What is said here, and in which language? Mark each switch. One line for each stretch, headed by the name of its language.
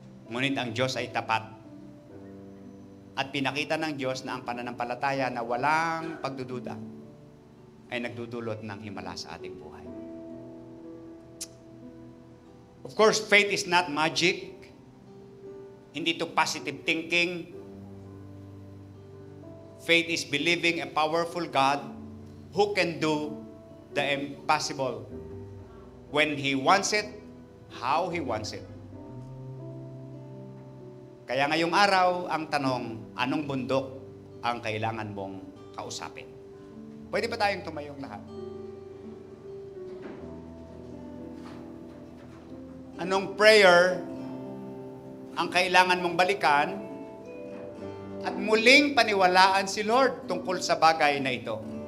Filipino: Ngunit ang Diyos ay tapat. At pinakita ng Diyos na ang pananampalataya na walang pagdududa ay nagdudulot ng himala sa ating buhay.
English: Of course, faith is not magic.
Filipino: Hindi ito positive thinking.
English: Faith is believing a powerful God who can do the impossible when He wants it, how He wants it.
Filipino: Kaya ngayong araw, ang tanong, anong bundok ang kailangan mong kausapin? Pwede ba tayong tumayong lahat? Anong prayer ang kailangan mong balikan at muling paniwalaan si Lord tungkol sa bagay na ito?